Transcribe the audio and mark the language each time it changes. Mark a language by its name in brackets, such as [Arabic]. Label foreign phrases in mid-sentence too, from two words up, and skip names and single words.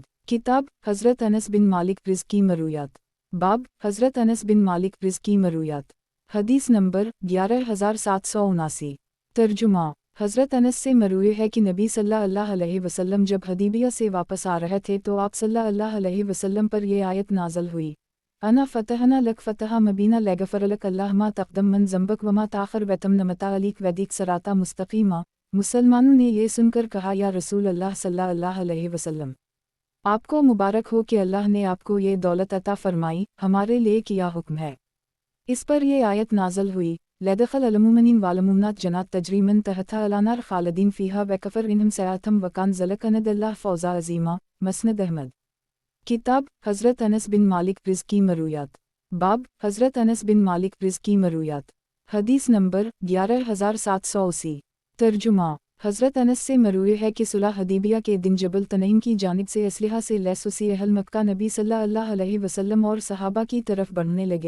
[Hindi] किताब हज़रत अनस बिन मालिक रिज़्की मरूयात। बाब हज़रत अनस बिन मालिक रिज़्की मरूयात। हदीस नंबर 11779। तर्जुमा। हज़रत अनस से मरूए है कि नबी [Arabic] صلى الله عليه وسلم [Hindi] जब हदीबिया से वापस आ रहे थे तो आप सल्लल्लाहु अलैहि वसल्लम पर यह आयत नाज़िल हुई: [Arabic] إنا فتحنا لك فتحا مبينا ليغفر لك الله ما تقدم من ذنبك وما تأخر ويتم نعمته عليك ويهديك صراطا مستقيما. [Hindi] मुसलमानों ने यह सुनकर कहा, [Arabic] يا رسول الله صلى الله عليه وسلم, [Hindi] आपको मुबारक हो कि अल्लाह ने आपको ये दौलत अता फ़रमाई, हमारे लिए क्या हुक्म है? इस पर यह आयत नाज़िल हुई: [Arabic] ليدخل المؤمنين والمؤمنات جنات تجري من تحتها الأنهار خالدين فيها ويكفر عنهم سيئاتهم وكان ذلك عند الله فوزا عظيما. [Hindi] मसनद अहमद। किताब हज़रत अनस बिन मालिक रिज़्की मरूयात। बाब हज़रत अनस बिन मालिक रिज़्की मरूयात। हदीस नंबर 11780। तर्जुमा। हज़रत अनस से मरूए है कि सुलह हदीबिया के दिन जबल तनईम की जानिब से असलहा से लैस उसी अहल मक्का नबी [Arabic] صلى الله عليه وسلم [Hindi] और सहाबा की तरफ बढ़ने लगे।